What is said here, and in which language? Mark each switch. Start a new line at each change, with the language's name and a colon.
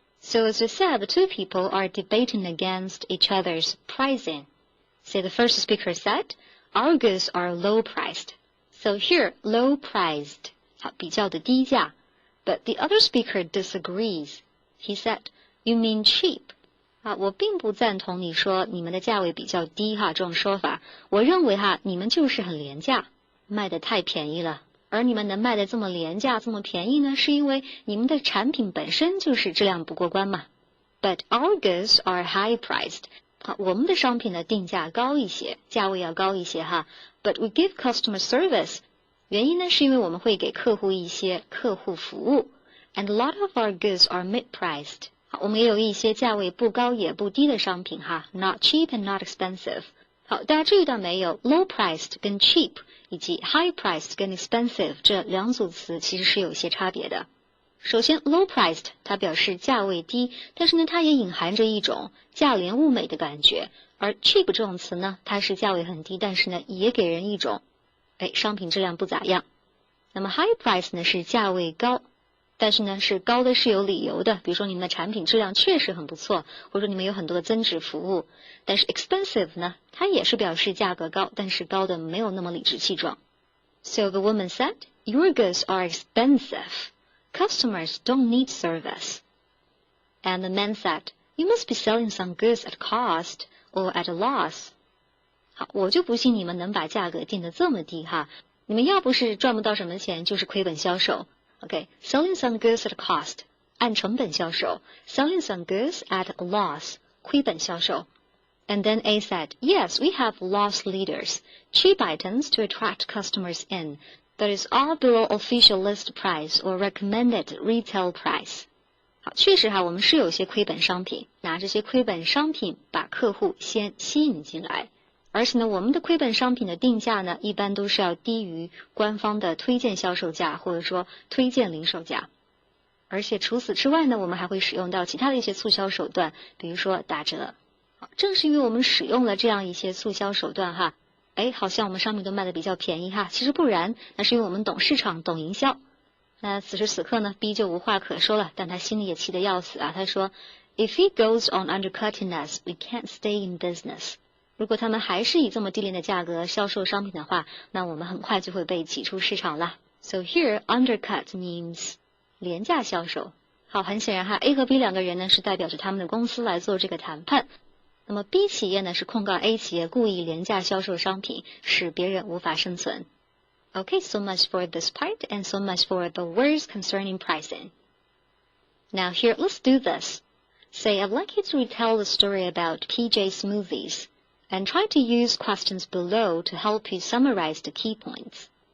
English: So as we said, the two people are debating against each other's pricing. So the first speaker said, our goods are low priced. So here, low priced. 比较的低价 But the other speaker disagrees. He said, you mean cheap.
Chinese: 我并不赞同你说你们的价位比较低这种说法。我认为你们就是很廉价，卖得太便宜了。而你们能卖得这么廉价这么便宜呢，是因为你们的产品本身就是质量不过关嘛。
English: But our goods are high priced.
Chinese: 我们的商品的定价高一些，价位要高一些 But we give customer service. 原因呢，是因为我们会给客户一些客户服务 ， and a lot of our goods are mid-priced。我们也有一些价位不高也不低的商品， not cheap and not expensive。好，大家注意到没有 ？low-priced 跟 cheap 以及 high-priced 跟 expensive 这两组词其实是有一些差别的。首先 ，low-priced 它表示价位低，但是呢，它也隐含着一种价廉物美的感觉。而 cheap 这种词呢，它是价位很低，但是呢，也给人一种商品质量不咋样。那么 high price 呢是价位高，但是呢是高的是有理由的，比如说你们的产品质量确实很不错，或者说你们有很多的增值服务。但是 expensive 呢，它也是表示价格高，但是高的没有那么理直气壮。
English: So the woman said, your goods are expensive. Customers don't need service. And the man said, you must be selling some goods at cost or at a loss.
Chinese: 好，我就不信你们能把价格定得这么低你们要不是赚不到什么钱，就是亏本销售。
English: Okay, selling some goods at cost，按成本销售 ；selling some goods at a loss，亏本销售。 And then A said, yes, we have loss leaders, cheap items to attract customers in, but it's all below official list price or recommended retail price.
Chinese: 好，确实哈，我们是有些亏本商品，拿这些亏本商品把客户先吸引进来，而且呢，我们的亏本商品的定价呢，一般都是要低于官方的推荐销售价或者说推荐零售价。而且除此之外呢，我们还会使用到其他的一些促销手段，比如说打折。好，正是因为我们使用了这样一些促销手段哈，好像我们商品都卖得比较便宜哈，其实不然，那是因为我们懂市场、懂营销。那此时此刻呢 ，B 就无话可说了，但他心里也气得要死啊。他说 ， If he goes on undercutting us, we can't stay in business. 如果他们还是以这么低廉的价格销售商品的话，那我们很快就会被挤出市场了。
English: So here, undercut means 廉价销售。
Chinese: 好，很显然哈 ，A 和 B 两个人呢是代表着他们的公司来做这个谈判。那么 B 企业呢是控告 A 企业故意廉价销售商品，使别人无法生存。
English: Okay, so much for this part, and so much for the words concerning pricing. Now here, let's do this. Say, I'd like you to retell the story about PJ Smoothies, and try to use questions below to help you summarize the key points.